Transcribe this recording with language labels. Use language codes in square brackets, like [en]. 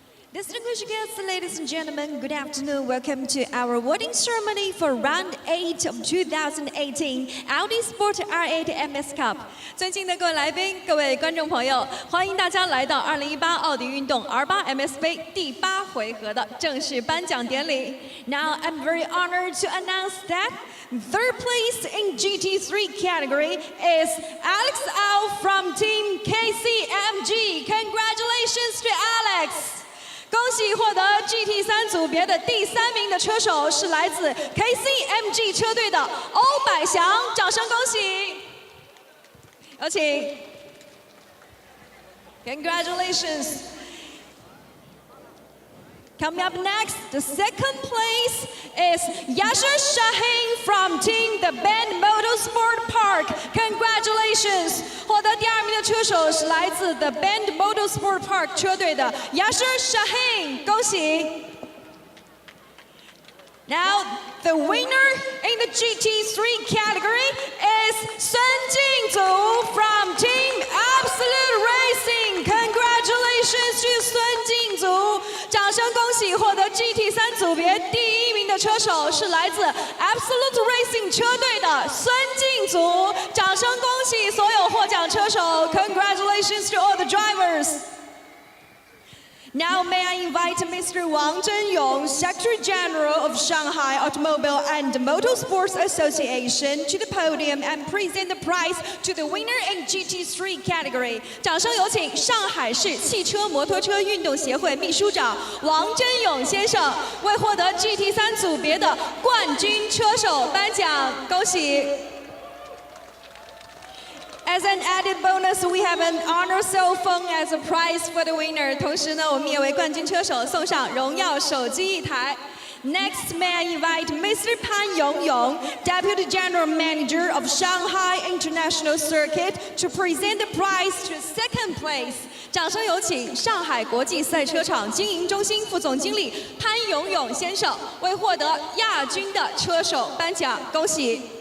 [en] Distinguished guests, ladies and gentlemen, good afternoon. Welcome to our awarding ceremony for Round 8 of 2018 Audi Sport R8 MS Cup. [zh] 尊敬的各位来宾、各位观众朋友，欢迎大家来到2018奥迪运动 R8 MS 杯第8回合的正式颁奖典礼。 [en] Now, I'm very honored to announce that third place in GT3 category is Alex Au from Team KCMG. Congratulations to Alex! [zh] 恭喜获得 GT3 组别的第3名的车手是来自 KCMG 车队的欧百祥，掌声恭喜！有请 [en] Congratulations! Coming up next, the second place is Yasser Shahin from Team The Bend Motorsport Park. Congratulations! [zh] 获得第2名的车手是来自 The Bend Motorsport Park 车队的 Yasser Shahin， 恭喜！ [en] Now, the winner in the GT3 category is Sun Jingzhou from Team Absolute Racing. Congratulations to Sun Jingzhou! [zh] 掌声恭喜获得 GT3 组别第1名的车手是来自 Absolute Racing 车队的孙静祖。掌声恭喜所有获奖车手 [en] Congratulations to all the drivers! Now may I invite Mr. Wang Zhenyong, Secretary General of Shanghai Automobile and Motorsports Association, to the podium and present the prize to the winner in GT3 category. [zh] 掌声有请上海市汽车摩托车运动协会秘书长王真勇先生为获得 GT3 组别的冠军车手颁奖，恭喜！ [en] As an added bonus, we have an honor cell phone as a prize for the winner. [zh] 同时呢，我们也为冠军车手送上荣耀手机1台。 [en] Next, may I invite Mr. Pan Yongyong, Deputy General Manager of Shanghai International Circuit, to present the prize to second place. [zh] 掌声有请上海国际赛车场经营中心副总经理潘永永先生为获得亚军的车手颁奖，恭喜！